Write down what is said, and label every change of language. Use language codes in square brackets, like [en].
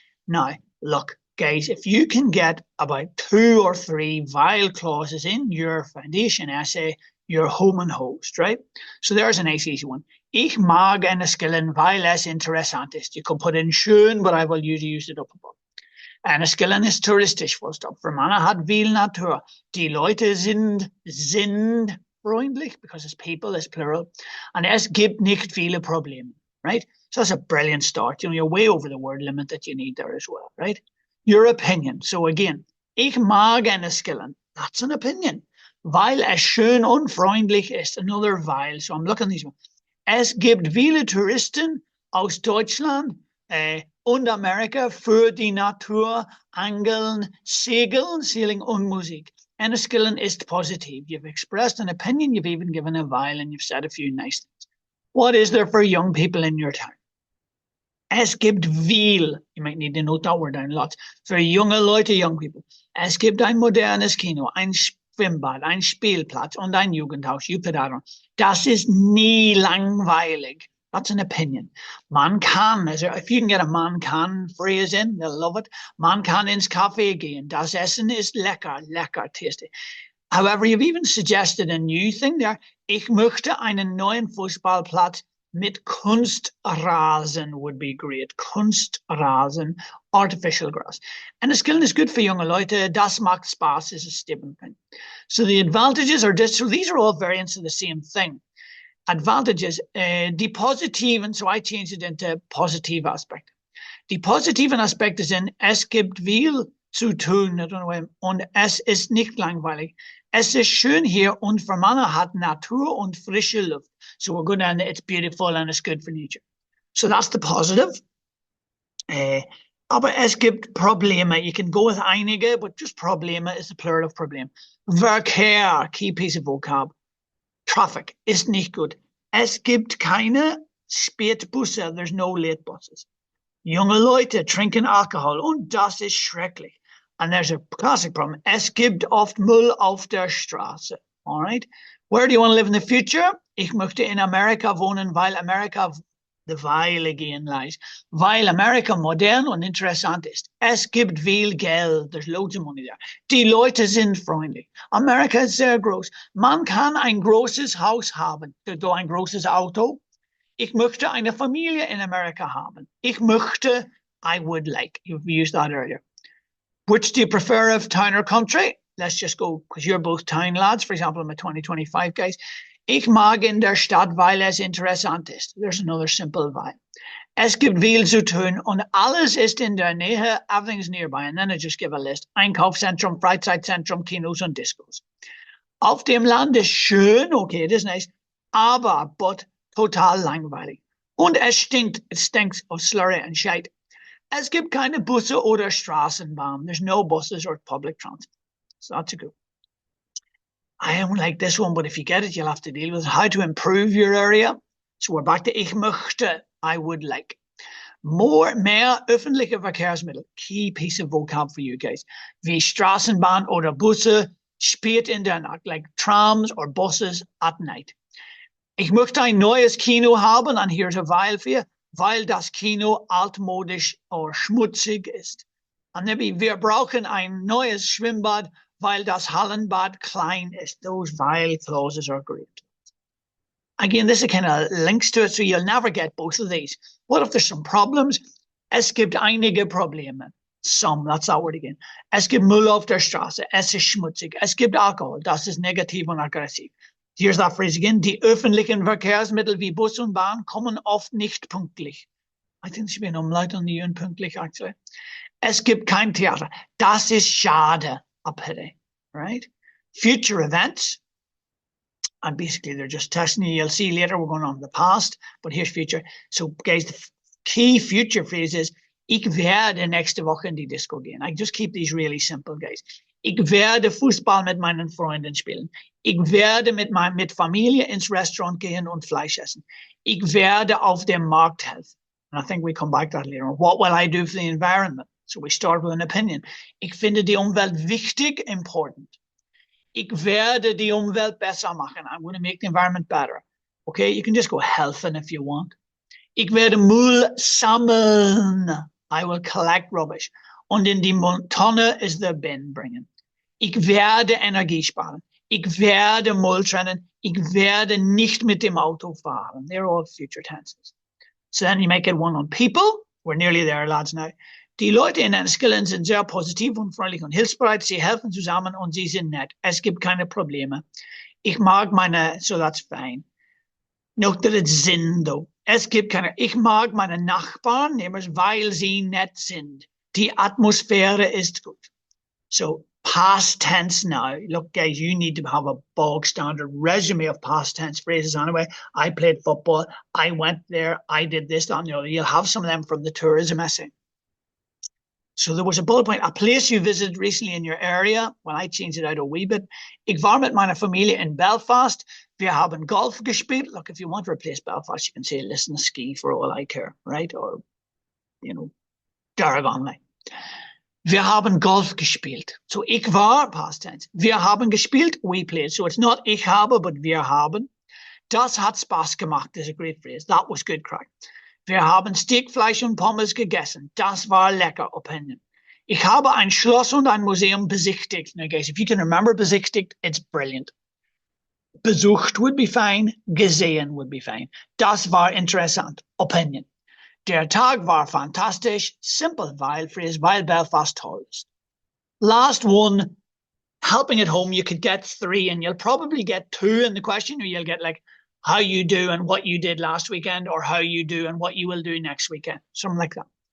[en] Now, look, guys, if you can get about 2 or 3 vile clauses in your foundation essay, you're home and host, right? So there's a nice easy one. [de] Ich mag Enniskillen weil es interessant ist. [en] You can put in schön, but I will usually use it up above. [de] Enniskillen ist touristisch, [en] full stop. [de] Fermanagh hat viel Natur. Die Leute sind freundlich, [en] because it's people, it's plural. [de] And es gibt nicht viele Probleme, right? [en] So that's a brilliant start. You're way over the word limit that you need there as well, right? Your opinion. So again, [de] ich mag Enniskillen. [en] That's an opinion. [de] Weil es schön unfreundlich ist. [en] Another weil. So I'm looking at these ones. [de] Es gibt viele Touristen aus Deutschland und Amerika für die Natur, Angeln, Segeln, Sailing und Musik. Enniskillen ist positive. [en] You've expressed an opinion, you've even given a while, and you've said a few nice things. What is there for young people in your town? [de] Es gibt viel. [en] You might need to note that word down lots. For [de] junge Leute, [en] young people. [de] Es gibt ein modernes Kino, ein Schwimmbad, ein Spielplatz und ein Jugendhaus. [en] You put that on. [de] Das ist nie langweilig. [en] That's an opinion. [de] Man kann, [en] if you can get a [de] man kann [en] phrase in, they'll love it. [de] Man kann ins Café gehen. Das Essen ist lecker, lecker, [en] tasty. However, you've even suggested a new thing there. [de] Ich möchte einen neuen Fußballplatz mit Kunstrasen [en] would be great. Kunstrasen, artificial grass. And the skill is good for young Leute. [de] Das macht Spaß [en] is a stable thing. So the advantages are this. So these are all variants of the same thing. Advantages, [de] die positiven, [en] so I changed it into positive aspect. [de] Die positiven Aspekt is in, es gibt viel zu tun, [en] I don't know, [de] und es ist nicht langweilig. Es ist schön hier und Fermanagh hat Natur und frische Luft. [en] So we're going to, it's beautiful and it's good for nature. So that's the positive. [de] Aber es gibt Probleme. [en] You can go with einige, but just Probleme is the plural of Problem. Verkehr, key piece of vocab. Traffic [de] ist nicht gut. Es gibt keine Spätbusse. [en] There's no late buses. [de] Junge Leute trinken Alkohol und das ist schrecklich. [en] And there's a classic problem. [de] Es gibt oft Müll auf der Straße. [en] All right. Where do you want to live in the future? [de] Ich möchte in Amerika wohnen, weil Amerika, [en] the weil again lies, [de] weil Amerika modern und interessant ist. Es gibt viel Geld. [en] There's loads of money there. [de] Die Leute sind freundlich. Amerika ist sehr groß. Man kann ein großes Haus haben. So ein großes Auto. Ich möchte eine Familie in Amerika haben. Ich möchte, [en] I would like. You've used that earlier. Which do you prefer of town or country? Let's just go, because you're both town lads. For example, I'm a 2025 guys. [de] Ich mag in der Stadt, weil es interessant ist. [en] There's another simple weil. [de] Es gibt viel zu tun und alles ist in der Nähe. [en] Everything's nearby. And then I just give a list. [de] Einkaufszentrum, Freizeitzentrum, Kinos und Discos. Auf dem Land ist schön, [en] okay, it is nice, but [de] total langweilig. Und es stinkt, [en] it stinks of slurry and shite. [de] Es gibt keine Busse oder Straßenbahn. [en] There's no buses or public transport. So that's a good. I don't like this one, but if you get it, you'll have to deal with how to improve your area. So we're back to [de] ich möchte, [en] I would like. [de] Mehr öffentliche Verkehrsmittel. [en] Key piece of vocab for you guys. [de] Wie Straßenbahn oder Busse spät in der Nacht, [en] like trams or buses at night. [de] Ich möchte ein neues Kino haben, [en] and here's a weil für you, [de] weil das Kino altmodisch oder schmutzig ist. Und [en] maybe [de] wir brauchen ein neues Schwimmbad, weil das Hallenbad klein ist. [en] Those weil clauses are great. Again, this kind of links to it, so you'll never get both of these. What if there's some problems? [de] Es gibt einige Probleme. [en] Some, that's that word again. [de] Es gibt Müll auf der Straße. Es ist schmutzig. Es gibt Alkohol. Das ist negativ und aggressiv. [en] Here's that phrase again. [de] Die öffentlichen Verkehrsmittel wie Bus und Bahn kommen oft nicht pünktlich. [en] I think there should be an umlaut on the unpünktlich, actually. [de] Es gibt kein Theater. Das ist schade. [en] A pity, right? Future events. And basically, they're just testing you. You'll see later we're going on to the past, but here's future. So, guys, the key future phrase is [de] ich werde nächste Woche in die Disco gehen. [en] I just keep these really simple, guys. [de] Ich werde Fußball mit meinen Freunden spielen. Ich werde mit Familie ins Restaurant gehen und Fleisch essen. Ich werde auf dem Markt helfen. [en] And I think we come back to that later on. What will I do for the environment? So we start with an opinion. [de] Ich finde die Umwelt wichtig, [en] important. [de] Ich werde die Umwelt besser machen. [en] I'm going to make the environment better. Okay, you can just go helfen if you want. [de] Ich werde Müll sammeln. [en] I will collect rubbish. [de] Und in die Tonne [en] is the bin [de] bringen. Ich werde Energie sparen. Ich werde Müll trennen. Ich werde nicht mit dem Auto fahren. [en] They're all future tenses. So then you make it one on people. We're nearly there, lads, now. [de] Die Leute in Enniskillen sind sehr positiv und freundlich und hilfsbereit. Sie helfen zusammen und sie sind nett. Es gibt keine Probleme. Ich mag [en] so that's fine. [de] Note that it's sind, though. Es gibt keine, ich mag meine Nachbarn, weil sie nett sind. Die Atmosphäre ist gut. [en] So, past tense now. Look, guys, you need to have a bog standard resume of past tense phrases anyway. I played football. I went there. I did this, that, and the other. You'll have some of them from the tourism essay. So there was a bullet point, a place you visited recently in your area. When I changed it out a wee bit. [de] Ich war mit meiner Familie in Belfast. Wir haben Golf gespielt. [en] Look, if you want to replace Belfast, you can say, listen, ski for all I care, right? Or, Daragon. [de] Wir haben Golf gespielt. So ich war, [en] past tense. [de] Wir haben gespielt, [en] we played. So it's not [de] ich habe, [en] but [de] wir haben. Das hat Spaß gemacht [en] is a great phrase. That was good crack. [de] Wir haben Steakfleisch und Pommes gegessen. Das war lecker, opinion. Ich habe ein Schloss und ein Museum besichtigt. [en] Now, guys, if you can remember besichtigt, it's brilliant. Besucht would be fine. Gesehen would be fine. [de] Das war interessant, [en] opinion. [de] Der Tag war fantastisch. [en] Simple phrase, [de] weil Belfast toll ist. [en] Last one, helping at home, you could get 3 and you'll probably get 2 in the question, or you'll get like, how you do and what you did last weekend, or how you do and what you will do next weekend, something like that.